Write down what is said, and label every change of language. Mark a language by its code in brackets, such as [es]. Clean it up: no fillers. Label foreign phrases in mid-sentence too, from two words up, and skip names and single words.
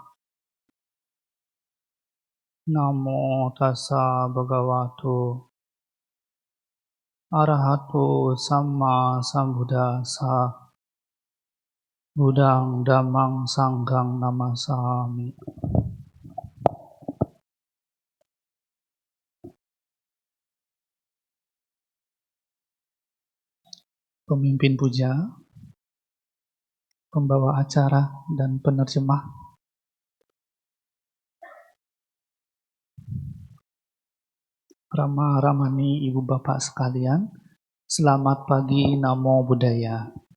[pi] Namo tassa bhagavato arahato samma sambuddhassa. Buddhang dhammang sanghang namasami. [id] Pemimpin puja, pembawa acara, dan penerjemah. Rama Ramani, Ibu Bapak sekalian, selamat pagi, [pi] Namo Buddhaya.